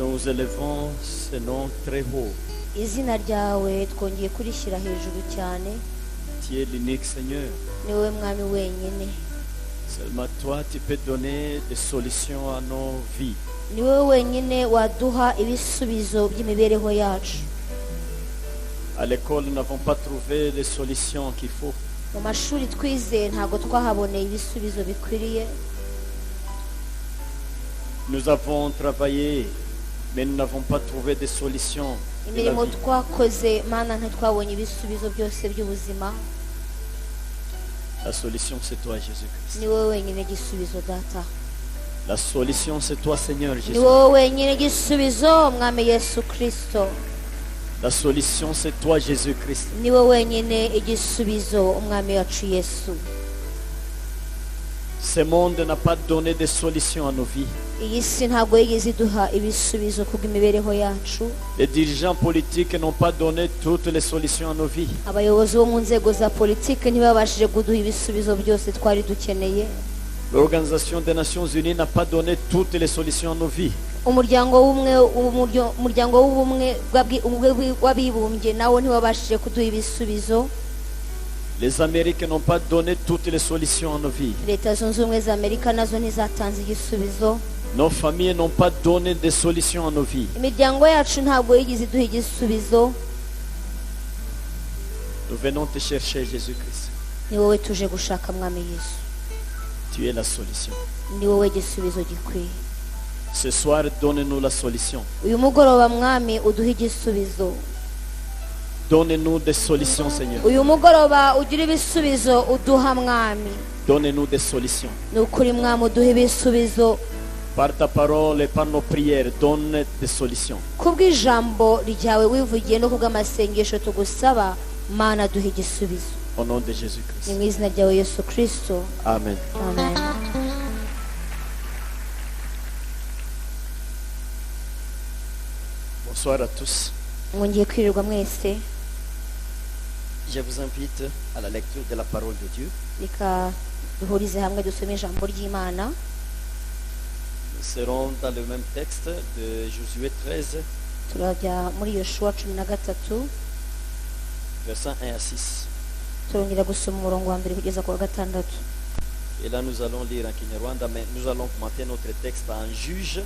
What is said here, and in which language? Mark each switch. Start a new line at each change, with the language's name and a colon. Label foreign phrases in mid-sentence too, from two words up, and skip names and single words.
French: élevons ce nom très haut.
Kinyarwanda: izina ryawe twongeye kurishyira hejuru cyane.
French: Tu es l'unique Seigneur.
Kinyarwanda: Ni wowe mwami wenyine.
French: Seulement toi, tu peux donner des solutions à nos vies.
Kinyarwanda: Ni wowe wenyine waduha ibisubizo by'imibereho yacu.
French: À l'école, nous n'avons pas trouvé les solutions qu'il faut.
Kinyarwanda: Mu mashuri twize ntago twahaboneye ibisubizo bikwiriye.
French: Nous avons travaillé, mais nous n'avons pas trouvé de solutions.
Kinyarwanda: Imirimo twakoze mana ntitwabonye ibisubizo byose by'ubuzima.
French: La solution, c'est toi, Jésus-Christ.
Kinyarwanda: Ni wowe wenyine gisubizo data.
French: La solution, c'est toi, Seigneur Jésus.
Kinyarwanda: Ni wowe wenyine gisubizo mwami Yesu Kristo.
French: La solution, c'est toi, Jésus-Christ.
Kinyarwanda: Ni wowe wenyine igisubizo umwami wacu Yesu.
French: Ce monde n'a pas donné de solution à nos vies.
Kinyarwanda: Iyi si ntabwo yigeze iduha ibisubizo kubw'imibereho yacu.
French: Les dirigeants politiques n'ont pas donné toutes les solutions à nos vies.
Kinyarwanda: Abayobozi bo mu nzego za politiki ntibabashije kuduha ibisubizo byose twari dukeneye.
French: L'Organisation des Nations Unies n'a pas donné toutes les solutions à nos vies.
Kinyarwanda: Umuryango w'ubumwe w'abibumbye nawo ntibabashije kuduha ibisubizo.
French: Les Américains n'ont pas donné toutes les solutions à nos vies.
Kinyarwanda: Leta zunze ubumwe za Amerika nazo ntizatanze igisubizo.
French: Nos familles n'ont pas donné de solutions à nos vies.
Kinyarwanda: Imiryango yacu ntabwo yigeze iduha igisubizo.
French: Nous venons te chercher, Jésus-Christ.
Kinyarwanda: Ni wowe tuje gushaka mwami Yesu.
French: Tu es la solution.
Kinyarwanda: Ni wowe gisubizo gikwiye.
French: Ce soir, donne-nous la solution.
Kinyarwanda: Uyu mugoroba mwami uduha igisubizo.
French: Donne-nous des solutions, Seigneur.
Kinyarwanda: Uyu mugoroba ugira ibisubizo uduha mwami.
French: Donne-nous des solutions.
Kinyarwanda: Nukuri mwami uduha ibisubizo.
French: Par ta parole et par nos prières, donne des solutions.
Kinyarwanda: Kubw'ijambo ryawe wivugiye no kubw'amasengesho tugusaba mana duha igisubizo.
French: Au nom de Jésus-Christ.
Kinyarwanda: Ni mu izina ryawe Yesu Kristo. Amen. Amen.
French: Bonsoir à tous.
Kinyarwanda: Mwongeye kwirirwa mwese.
French: Je vous invite à la lecture de la parole de Dieu.
Kinyarwanda: Reka duhurize hamwe dusome ijambo ry'Imana.
French: Nous serons dans le même texte de Josué 13,
Kinyarwanda: Turajya muri Yoshuwa 13,
French: versets 1 à 6.
Kinyarwanda: turongera gusoma umurongo wa mbere kugeza ku wa gatandatu.
French: Et là, nous allons lire en Kinyarwanda, mais nous allons commenter notre texte en Juge.